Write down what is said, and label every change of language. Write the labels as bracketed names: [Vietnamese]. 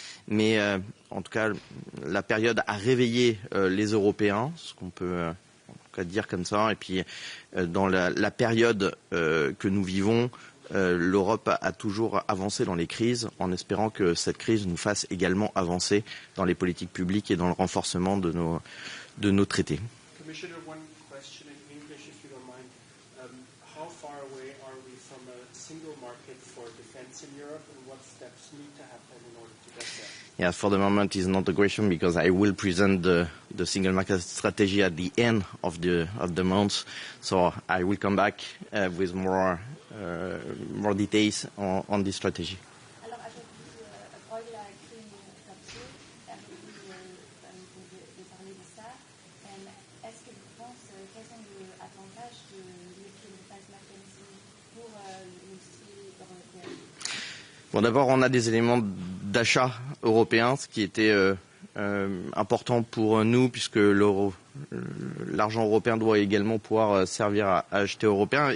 [French] Mais en tout cas, la période a réveillé les Européens, ce qu'on peut en tout cas dire comme ça. Et puis, dans la période que nous vivons, l'Europe a toujours avancé dans les crises, en espérant que cette crise nous fasse également avancer dans les politiques publiques et dans le renforcement de nos traités. [English] Commissioner, one question in English, if you don't mind. How far away are we from a single market for defense in Europe, and what steps need to happen in order to get there? Yeah, for the moment it's not a question because I will present the single market strategy at the end of the month, so I will come back with more details on this strategy. [French] Alors, avez-vous, Reuters a écrit un papier, avez-vous parlé de ça? Est-ce que vous pensez, quels sont les avantages de l'European Defense Mechanism pour l'industrie européenne? Bon, d'abord, on a des éléments d'achat européens, ce qui était important pour nous, puisque l'argent européen doit également pouvoir servir à acheter européen.